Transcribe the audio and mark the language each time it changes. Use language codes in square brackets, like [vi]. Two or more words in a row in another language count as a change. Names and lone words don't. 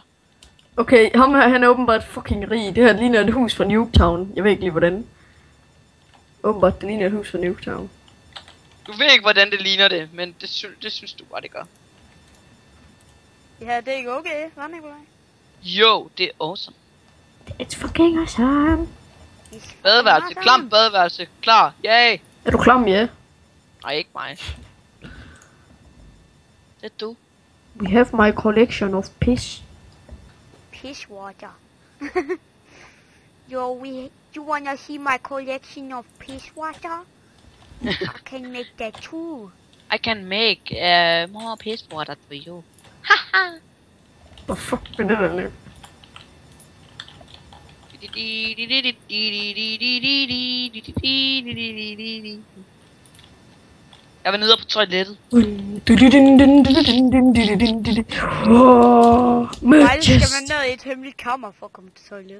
[da] Okay, ham her, han er åbenbart fucking rig. Det her ligner et hus fra Nuketown. Jeg ved ikke lige hvordan. Åbenbart, det ligner et hus fra Nuketown. Du ved ikke, hvordan det ligner det, men det synes du bare, det gør. Ja, det er ikke okay, hva' Nikolaj? Jo, det er awesome. [en] It's fucking awesome. [da] Badeværelse, klam badeværelse, klar, yay! Er du klam, ja? Nej, ikke mig. Det er du. [en] We have my collection of piss. Piss water. You wanna see my collection of piss water? I can make that too. I can make more piss water for you. [da] Hvor fuck er det der nu? Jeg var nede på toilettet. Nej, skal man ned i et hemmeligt kammer for at komme til toilet.